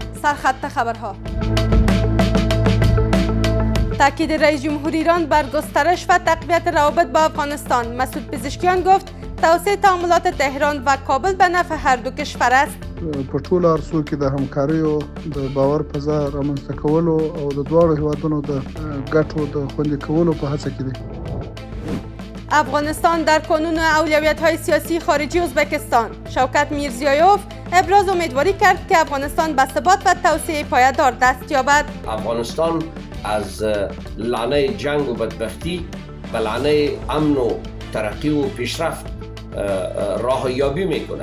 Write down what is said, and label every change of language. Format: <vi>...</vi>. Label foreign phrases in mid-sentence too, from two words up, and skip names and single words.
<fa>سرخط خبرها. تاکید رئیس جمهور ایران بر گسترش و تقویت روابط با افغانستان. مسعود پزشکیان گفت توسعه تعاملات تهران و کابل به نفع هر دو کشور است.</fa> <ps>په ټولو اړخو کې د همکارۍ او د باور فضا رامنځته کولو او د دواړو هیوادونو د ګټو د خوندي کولو په هڅه کې دي.</ps> <fa>افغانستان در کانون اولویت‌های سیاسی خارجی ازبکستان. شوکت میرزیایوف ابراز امیدواری کرد که افغانستان به ثبات و توسعه پایدار دست یابد. افغانستان از لانه جنگ و بدبختی به لانه امن و ترقی و پیشرفت راه یابی میکنه.</fa>